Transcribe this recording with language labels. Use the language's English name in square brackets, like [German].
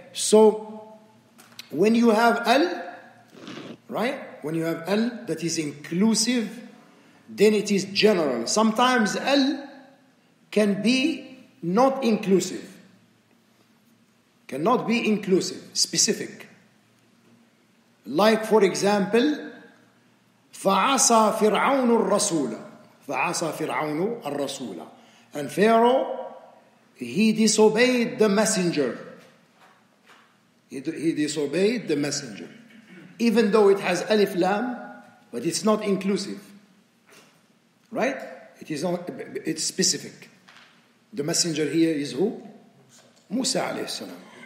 [English] So when you have al, right? When you have al that is inclusive, then it is general. Sometimes al can be not inclusive. Cannot be inclusive, specific. Like for example, [Arabic] فَعَصَى فِرْعَوْنُ الرَّسُولَ فَعَصَى فِرْعَوْنُ الرَّسُولَ. [English] And Pharaoh, he disobeyed the messenger. He disobeyed the messenger. Even though it has alif lam, but it's not inclusive. Right? It is not, it's specific. The messenger here is who? Musa alayhi salam.